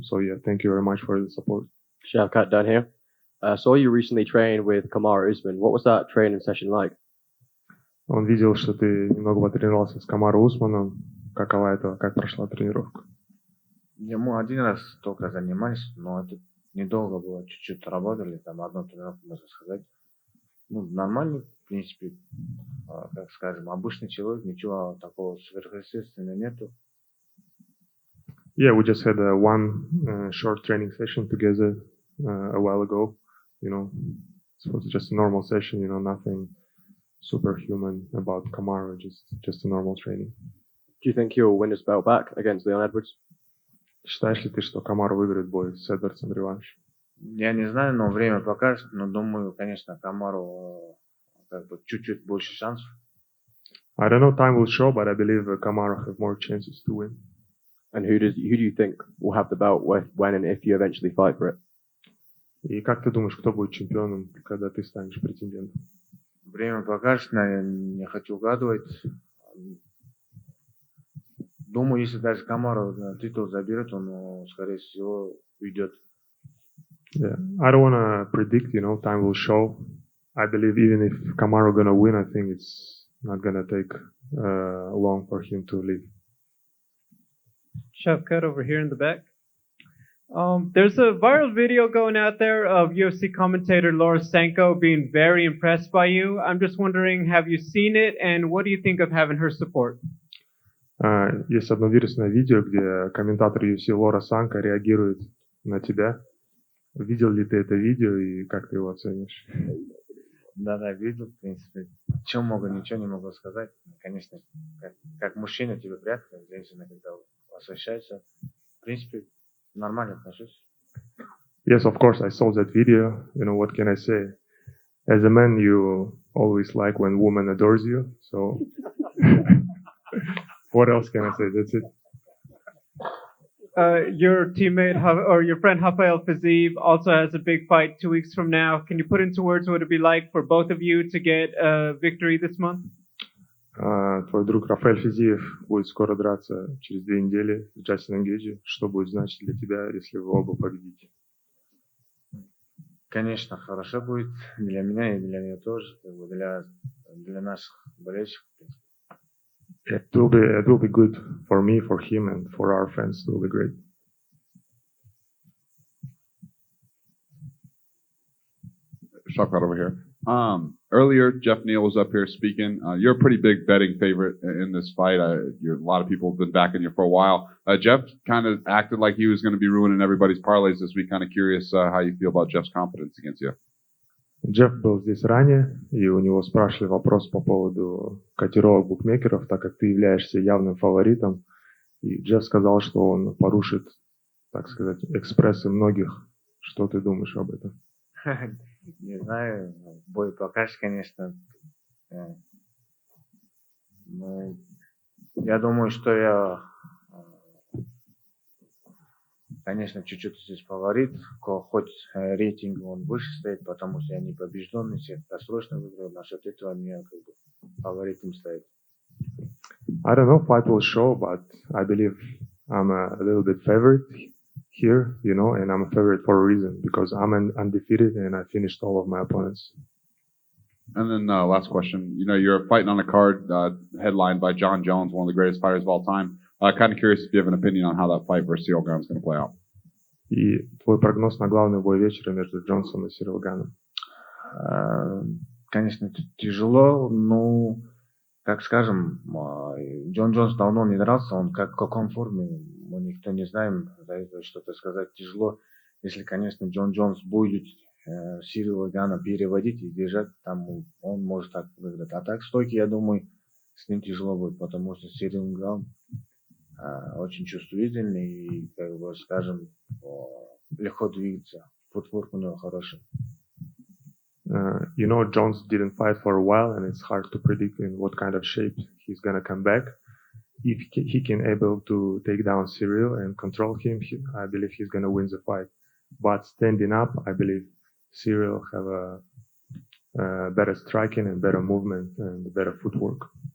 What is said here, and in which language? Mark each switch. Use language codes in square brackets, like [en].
[en] So yeah, thank you very much for the support. Shavkat down here. Saw you recently train with Kamaru Usman. What was that training session like? [ru] Он видел, что ты немного потренировался с Камару Усманом. Как прошла тренировка? Ему один раз только занимались, но это недолго было, чуть-чуть работали, там одну тренировку, можно сказать. Ну, нормальный, в принципе, как скажем, обычный человек, ничего такого сверхъестественного нету. [en] Yeah, we just had one short training session together a while ago. You know, so it was just a normal session. You know, nothing superhuman about Kamaru. Just a normal training. Do you think he'll win his belt back against Leon Edwards? [ru] Считаешь ли ты, что Камару выиграет бой с Эдвардсом реванш? Я не знаю, но время покажет, но думаю, конечно, Камару как бы чуть-чуть больше шансов. [en] I don't know, time will show, but I believe Kamaru have more chances to win. And who do you think will have the belt when and if you eventually fight for it? [ru] И как ты думаешь, кто будет чемпионом, когда ты станешь претендентом? Время покажет, наверное, не хочу угадывать. Думаю, если даже Камару титул заберет, он, скорее всего, уйдет. [en] Yeah, I don't want to predict, you know, time will show. I believe even if Kamaru gonna win, I think it's not gonna take long for him to leave. Shavkat over here in the back. There's a viral video going out there of UFC commentator Laura Sanko being very impressed by you. I'm just wondering, have you seen it, and what do you think of having her support? [ru] Есть одно вирусное видео, где комментатор UFC Лора Санко реагирует на тебя. Видел ли ты это видео и как ты его оценишь? Да, видел, в принципе. Чем могу, ничего не могу сказать. Конечно, как мужчина тебе приятно, как женщина, когда восхищается. В принципе, нормально отношусь. [en] Yes, of course, I saw that video. You know, what can I say? As a man, you always like when woman adores you. So, what else can I say? That's it. Your teammate or your friend Rafael Fiziev also has a big fight 2 weeks from now. Can you put into words what it'd be like for both of you to get a victory this month? [ru] Твой друг Рафаэль Физиев будет скоро драться через 2 недели с Джастином Гейджи. Что будет значить для тебя, если вы оба победите? Конечно, хорошо будет для меня и для нее тоже, для наших болельщиков. [en] It will be good for me, for him, and for our fans. It will be great. Shavkat over here. Earlier, Geoff Neal was up here speaking. You're a pretty big betting favorite in this fight. A lot of people have been backing you for a while. Geoff kind of acted like he was going to be ruining everybody's parlays this week. Kind of curious how you feel about Geoff's confidence against you. [ru] Джефф был здесь ранее, и у него спрашивали вопрос по поводу котировок букмекеров, так как ты являешься явным фаворитом. И Джефф сказал, что он порушит, так сказать, экспрессы многих. Что ты думаешь об этом? Не знаю, бой покажет, конечно. Ну, я думаю, что я, конечно, чуть-чуть здесь фаворит, хоть рейтинг он выше стоит, потому что я не побежденный, всех досрочно выиграл, насчет этого мне как бы фаворитом стоит. [en] I don't know, fight will show, but I believe I'm a little bit favorite here, you know, and I'm a favorite for a reason, because I'm undefeated and I finished all of my opponents. And then last question. You know, you're fighting on a card headlined by John Jones, one of the greatest fighters of all time. Kind of curious if you have an opinion on how that fight versus Cyril Gane is going to play out. [ru] И твой прогноз на главный бой вечера между Джонсом и Сирил Ганом? Конечно, тяжело, но, как скажем, Джон Джонс давно не дрался, он в каком форме, мы никто не знаем, за это что-то сказать тяжело. Если, конечно, Джон Джонс будет Сирила Гана переводить и держать, там он может так выиграть. А так стойки, я думаю, с ним тяжело будет, потому что Сирил Ган очень чувствительный и, как бы, скажем, легко двигается. Футворк у него хороший. [en] You know, Jones didn't fight for a while, and it's hard to predict in what kind of shape he's gonna come back. If he can able to take down Cyril and control him, I believe he's gonna win the fight. But standing up, I believe Cyril have a better striking and better movement and better footwork.